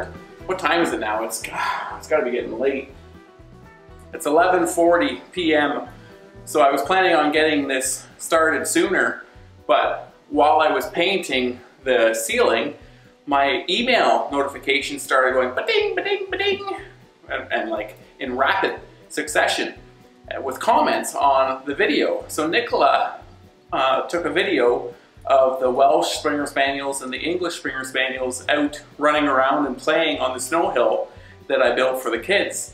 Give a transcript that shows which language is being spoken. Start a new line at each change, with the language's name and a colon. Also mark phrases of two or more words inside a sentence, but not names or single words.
English: What time is it now? It's gotta be getting late. It's 11:40 p.m. So I was planning on getting this started sooner, but while I was painting the ceiling, my email notifications started going ba-ding, ba-ding, ba-ding, and like in rapid succession with comments on the video. So Nicola took a video of the Welsh Springer Spaniels and the English Springer Spaniels out running around and playing on the snow hill that I built for the kids.